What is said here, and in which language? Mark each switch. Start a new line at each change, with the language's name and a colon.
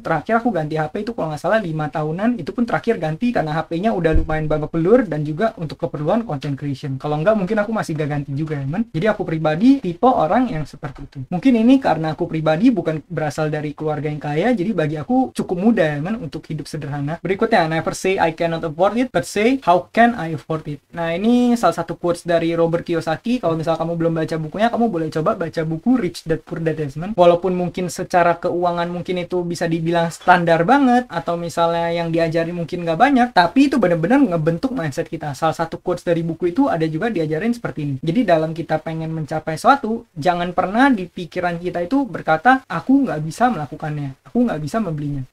Indonesian: Terakhir aku ganti HP itu kalau nggak salah 5 tahunan, itu pun terakhir ganti karena HP-nya udah lumayan babak belur dan juga untuk keperluan content creation. Kalau enggak mungkin aku masih gak ganti juga ya teman. Jadi aku pribadi tipe orang yang seperti itu. Mungkin ini karena aku pribadi bukan berasal dari keluarga yang kaya, jadi bagi aku cukup mudah ya teman untuk hidup sederhana. Berikutnya,
English: never say I cannot afford it, but say how can I afford it.
Indonesian: Nah, ini salah satu quotes dari Robert Kiyosaki. Kalau misal kamu belum baca bukunya, kamu boleh coba baca buku Rich Dad Poor Dad ya teman. Walaupun mungkin secara keuangan mungkin itu bisa dibilang standar banget, atau misalnya yang diajari mungkin nggak banyak, tapi itu benar-benar ngebentuk mindset kita. Salah satu quotes dari buku itu ada juga diajarin seperti ini. Jadi dalam kita pengen mencapai sesuatu, jangan pernah di pikiran kita itu berkata, aku nggak bisa melakukannya, aku nggak bisa membelinya.